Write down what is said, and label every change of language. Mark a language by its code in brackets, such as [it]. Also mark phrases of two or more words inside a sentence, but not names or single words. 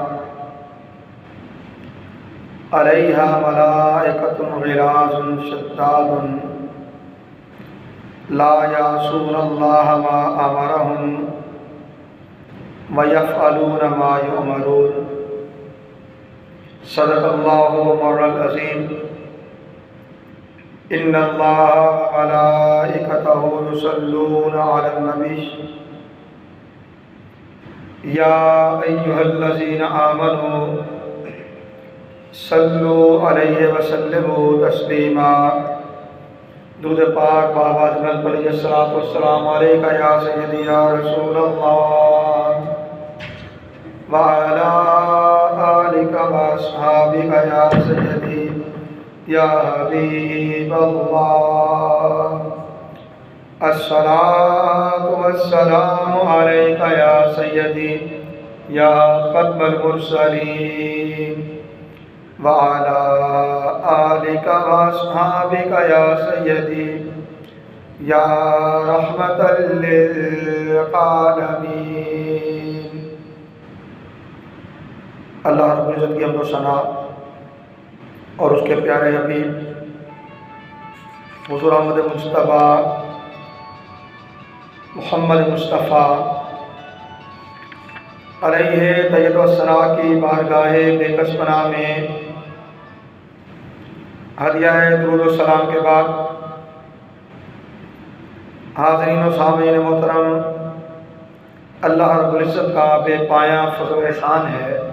[ar] عليها ملائكة غلاظ شداد لا يعصون الله ما أمرهم ويفعلون ما يؤمرون. صدق الله مولانا العظيم. إن الله وملائكته يصلون على النبي يا أيها الذين آمنوا صلوا عليه وسلموا تسليما. [ur] درود پاک بابا اجمل پڑھیے. [ar] الصلاة والسلام عليك يا سيدي يا رسول الله وعلى آلك وأصحابك يا سيدي يا حبيب الله. الصلاة والسلام عليك يا سيدي يا خاتم المرسلين وعلى آلك وأصحابك يا سيدي يا رحمة للعالمين. [ur] اللہ رب العزت کی حمد و ثنا اور اس کے پیارے حبیب حضور احمد مصطفیٰ محمد مصطفیٰ علیہ طیب و ثنا کی بارگاہِ بیکس پناہ میں ہدیۂ درود و سلام کے بعد حاضرین و سامعین محترم، اللہ رب العزت کا بےپایہ فضل و احسان ہے